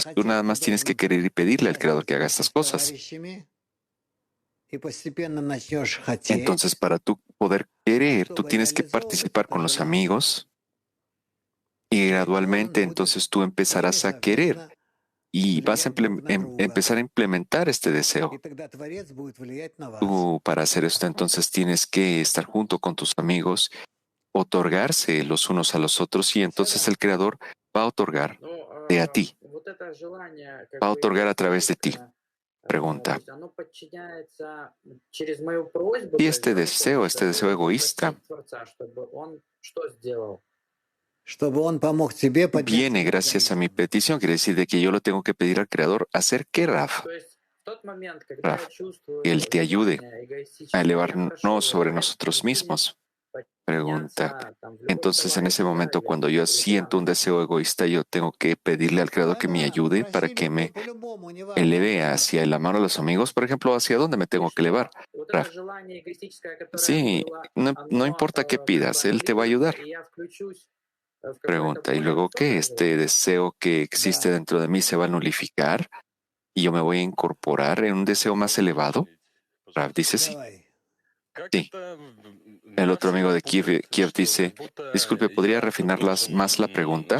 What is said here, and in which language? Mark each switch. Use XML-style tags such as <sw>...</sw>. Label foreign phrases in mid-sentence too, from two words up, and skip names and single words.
<es>Tú nada más tienes que querer y pedirle al creador que haga estas cosas. Entonces, para tú poder querer, tú tienes que participar con los amigos y gradualmente entonces tú empezarás a querer y vas a empezar a implementar este deseo. Tú, para hacer esto, entonces tienes que estar junto con tus amigos, otorgarse los unos a los otros y entonces el creador va a otorgar</es> <ru>Но</ru> <es>de a ti,</es> <ru>вот это желание</ru> <es>va</es> <ru>как</ru> <es>a</es> <ru>бы</ru> <es>otorgar a través de ti.</es> <ru>эгоистическое, то</ru> <es>Pregunta,</es> <ru>есть оно подчиняется через мою просьбу,</ru> <es>y</es> <ru>то есть, да,</ru> <es>este</es> <ru>выполнить,</ru> <es>deseo</es> <ru>чтобы</ru> <es>egoísta</es> <ru>попросить Творца, чтобы он что сделал?</ru> <es>viene gracias a mi petición, quiere decir de que yo lo tengo que pedir al creador hacer que Raf,</es> <ru>То есть в тот момент, когда я</ru> <es>Raf,</es> <ru>чувствую</ru> <es>que Él te ayude</es> <ru>желание</ru> <es>a</es> <ru>эгоистическое, я прошу</ru> <es>elevarnos</es> <ru>его,</ru> <es>sobre</es> <ru>давай</ru> <es>nosotros</es> <ru>помоги мне</ru> <es>mismos. Pregunta,</es> <ru>подняться там в любом</ru> <es>entonces en ese</es> <ru>товарище, да,</ru> <es>momento</es> <ru>или</ru> <es>cuando yo</es> <ru>или</ru> <es>siento un</es> <ru>клане.</ru> <es>deseo egoísta, yo tengo que pedirle al creador que me ayude para que me eleve hacia el amor a los amigos, por ejemplo, ¿hacia dónde me</es> <ru>И</ru> <es>tengo que elevar?</es> <ru>что вот это</ru> <es>Raf,</es> <ru>желание эгоистическое, которое</ru> <es>sí,</es> <ru>было,</ru> <es>no</es> <ru>оно</ru> <es>importa qué</es> <ru>как бы</ru> <es>pidas, Él te va a</es> <ru>аннулируется,</ru> <es>ayudar.</es> <ru>и я включусь в какое-то</ru> <es>Pregunta, ¿y</es> <ru>более</ru> <es>luego qué?</es> <ru>высокое</ru> <es>¿Este</es> <ru>желание.</ru> <es>deseo que existe dentro de mí se va a nulificar y yo me voy a incorporar en un deseo más elevado? Rav dice sí. Sí. El otro amigo de Kiev dice, disculpe, ¿podría refinar más la pregunta?</es>